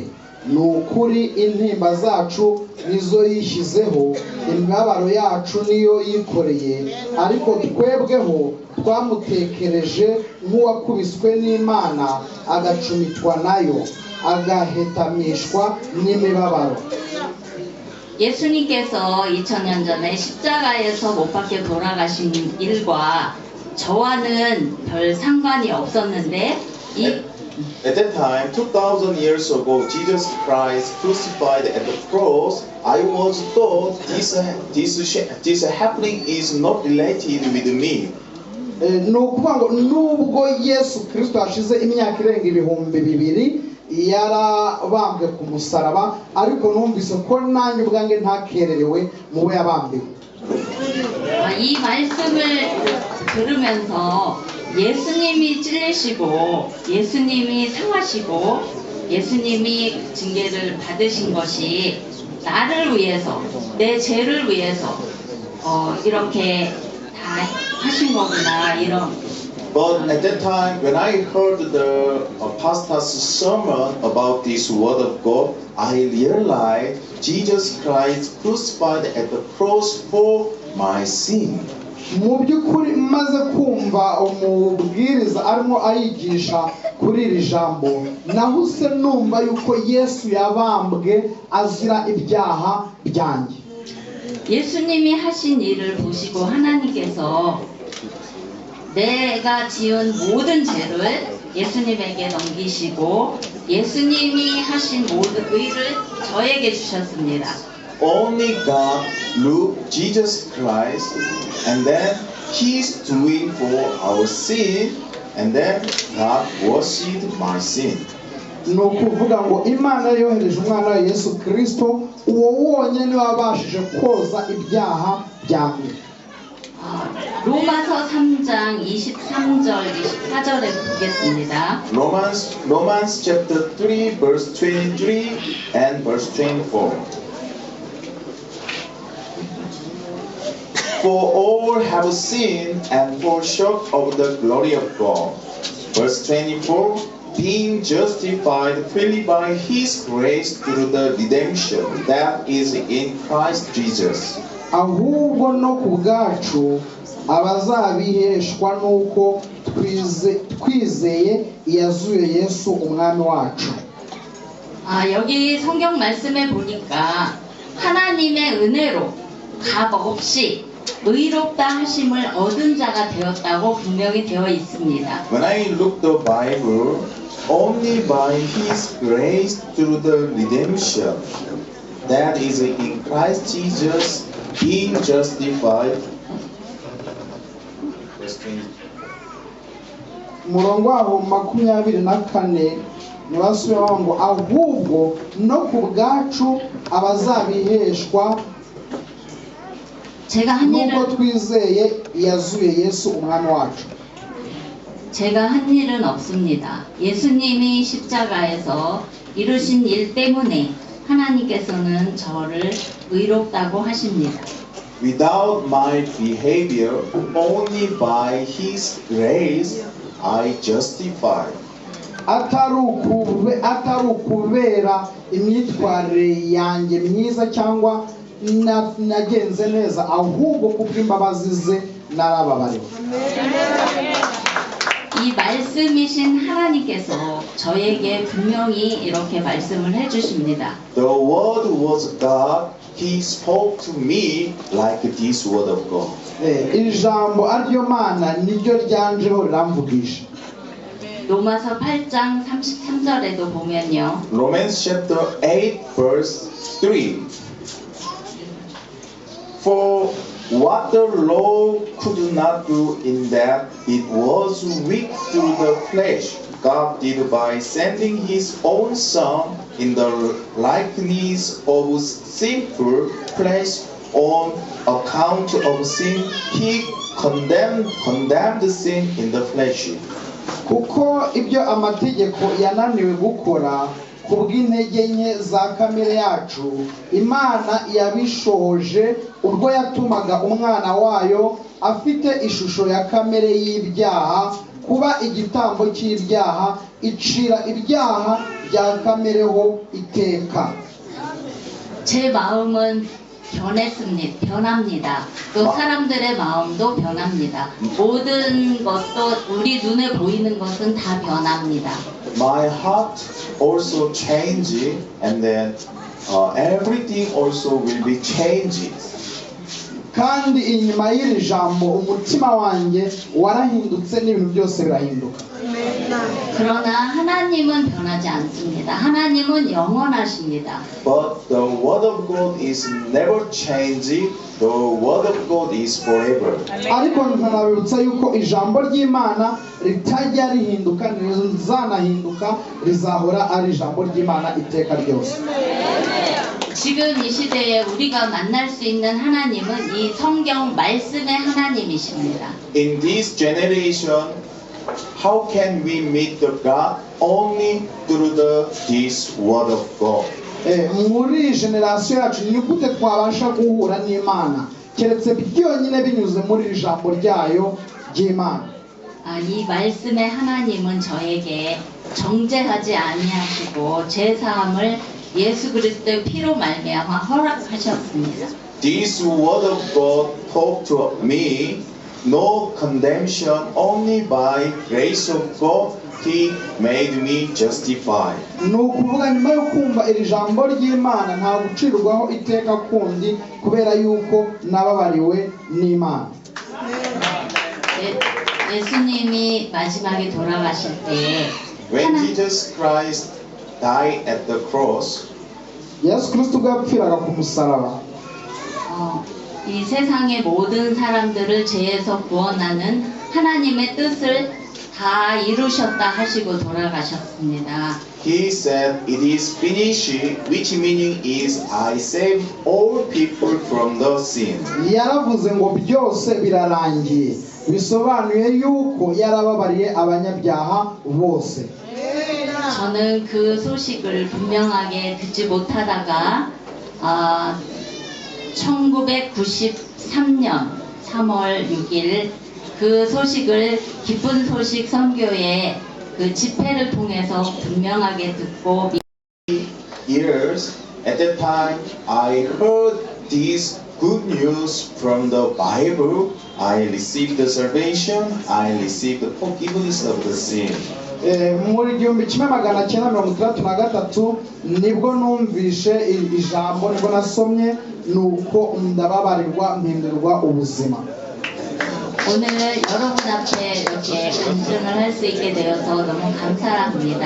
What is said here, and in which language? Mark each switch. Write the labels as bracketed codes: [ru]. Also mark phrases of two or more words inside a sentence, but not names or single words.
[rw] Ni ukuri intimba zacu nizo yishyizeho, imibabaro yacu niyo yikoreye, ariko twebweho twamutekereje nk'uwakubiswe n'Imana, agacumitwa nayo, agahetamishwa n'imibabaro. [ko] 예수님께서 2000년 전에 십자가에서 못 박혀 돌아가신 일과 저와는 별 상관이 없었는데 [en] At that time, 2,000 years ago, Jesus Christ crucified at the cross. I was thought this happening is not related with me. [rw] Ni ukuvuga ngo nubwo Yesu Kristo hashize imyaka irenga ibihumbi 2000 yarabambwe ku musaraba, ariko numvise ko nanjye ubwanjye ntakererewe mu we yabambiwe. [ko] 이 말씀을 들으면서 예수님이 찔리시고 예수님이 상하시고 예수님이 징계를 받으신 것이 나를 위해서, 내 죄를 위해서 이렇게 다 하신 거구나, 이런. [en] But at that time, when I heard the pastor's sermon about this word of God, I realized Jesus Christ crucified at the cross for my sin. [rw] Mu by'ukuri maze kumva umubwiriza arimo ayigisha kuri iri jambo, nahuse numva yuko Yesu yabambwe azira ibyaha byanjye. [ko] 예수님이 하신 일을 보시고 하나님께서 내가 지은 모든 죄를 예수님에게 넘기시고 예수님이 하신 모든 의를 저에게 주셨습니다. [en] Only God looked Jesus Christ, and then He's doing for our sin, and then God washed my sin. [rw] Ni ukuvuga ngo Imana yohereje umwana wa Yesu Kristo, uwo wonyine wabashije koza ibyaha byanjye. [ko] 로마서 3장 23절 24절에 보겠습니다. [en] Romans chapter 3 verse 23 and verse 24. For all have sinned and fall short of the glory of God. Verse 24. Being justified freely by His grace through the redemption that is in Christ Jesus. [rw] Ahubwo no ku bwacu abazabiheshwa nuko twizeye iyazuye Yesu umwami wacu. [ko] 여기 성경 말씀에 보니까 하나님의 은혜로 값 없이 의롭다 하심을 얻은 자가 되었다고 분명히 되어 있습니다. [en] When I look the Bible, only by His grace through the redemption that is in Christ Jesus, being justified. [rw] Umurongo waho 24 nibasubiraho ngo ahubwo no ku bwacu abazabiheshwa nuko twizeye iyazuye Yesu umwami wacu. [ko] 제가 한 일은 없습니다. 예수님이 십자가에서 이루신 일 때문에 하나님께서는 저를 의롭다고 하십니다. [en] Without my behavior, only by His grace, I justify. [rw] atari ukubera imyitwarire yanjye myiza cyangwa nagenze neza, ahubwo kubw'imbabazi ze narababariwe. [ko] 이 말씀이신 하나님께서 저에게 분명히 이렇게 말씀을 해주십니다. [en] The word was God. He spoke to me like this word of God. [rw] ijambo aryo Mana niryo ryanjeho riramvugisha. [ko] 로마서 8장 33절에도 보면요. [en] Romans chapter 8 verse 3. For what the law could not do in that it was weak through the flesh, God did by sending His own Son in the likeness of sinful flesh on account of sin. He condemned sin in the flesh. [rw] kuko ibyo amategeko yananiwe gukora ku bw'intege nke za kamere yacu, Imana yabishohoje ubwo yatumaga umwana wayo afite ishusho ya kamere y'ibyaha kuba igitambo cy'ibyaha, icira ibyaha bya kamereho iteka. [ko] 제 마음은 변합니다. 또 사람들의 마음도 변합니다. 모든 것도 우리 눈에 보이는 것은 다 변합니다. [en] My heart also changes, and then everything also will be changed. [rw] kandi inyuma y'iri jambo umutima wanjye warahindutse n'ibintu byose birahinduka. [ko] 그러나 하나님은 변하지 않습니다. 하나님은 영원하십니다. [en] But the word of God is never changing. The word of God is forever. [rw] ariko nkanabibutsa yuko ijambo ry'Imana ritajya rihinduka, rizanahinduka, rizahora ari ijambo ry'Imana iteka ryose. [ko] 지금 이 시대에 우리가 만날 수 있는 하나님은 이 성경 말씀의 하나님이십니다. [en] In this generation, how can we meet the God? Only through this word of God. [rw] muri generasiyo yacu ni gute twabasha guhura n'Imana keretse byonyine binyuze muri iri jambo ryayo ry'Imana. [ko] 이 말씀의 하나님은 저에게 정죄하지 아니하시고 제 사함을 예수 그리스도의 피로 말미암아 허락하셨습니다. [en] This word of God talk to me. No condemnation, only by grace of God He made me justified. [rw] ni ukuvuga nyuma yo kumva iri jambo ry'Imana nta gucirwaho iteka kundi kubera yuko nababariwe n'Imana. [ko] 예수님이 마지막에 돌아가실 때 [en] When Jesus Christ died at the cross, [rw] Yesu Kristo ubwo yapfiraga ku musaraba, [ko] 이 세상의 모든 사람들을 죄에서 구원하는 하나님의 뜻을 다 이루셨다 하시고 돌아가셨습니다. [en] He said, "It is finished," which meaning is, "I saved all people from the sin." [rw] yaravuze ngo byose birarangiye, bisobanuye yuko yarababariye abanyabyaha bose. [ko] 저는 그 소식을 분명하게 듣지 못하다가 1993년 3월 6일 그 소식을 기쁜 소식 선교회 그 집회를 통해서 분명하게 듣고 [en] Years at that time, I heard this good news from the Bible. I received the salvation. I received the forgiveness of the sin. [rw] muri 1993 nibwo numvishe ijambo, nibwo nasomye, nuko ndababarirwa mpindurwa ubuzima. [ko] 오늘 여러분 앞에 이렇게 간증을 할 수 있게 되어서 너무 감사합니다.